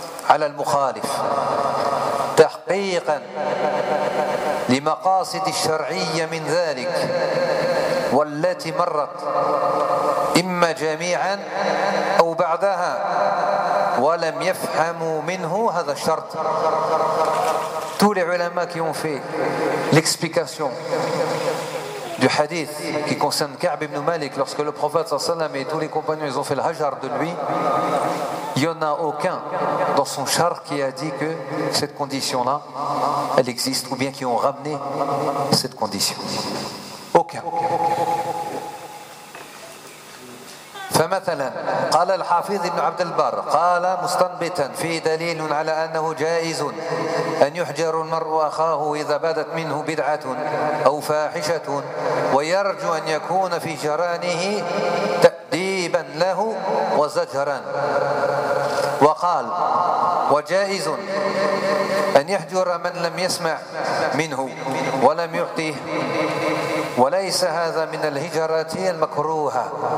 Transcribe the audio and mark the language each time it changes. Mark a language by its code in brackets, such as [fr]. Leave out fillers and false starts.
[ar] على المخالف تحقيقا لمقاصد الشرعية من ذلك والتي مرت إما جميعا أو بعدها، ولم يفهموا منه هذا الشرط. [fr] Tous les ulama qui ont fait l'explication du hadith qui concerne Ka'b ibn Malik, lorsque le prophète sallallahu alayhi wa sallam et tous les compagnons ils ont fait le hajar de lui, il n'y en a aucun dans son char qui a dit que cette condition-là, elle existe, ou bien qui ont ramené cette condition. Aucun. [ar] فمثلا قال الحافظ ابن عبد البر قال مستنبتا في دليل على أنه جائز أن يحجر المرء أخاه إذا بدت منه بدعة أو فاحشة ويرجو أن يكون في جيرانه تأديبا له وزجرا، وقال وجائز أن يحجر من لم يسمع منه ولم يعطيه، وليس هذا من الهجرات المكروهة.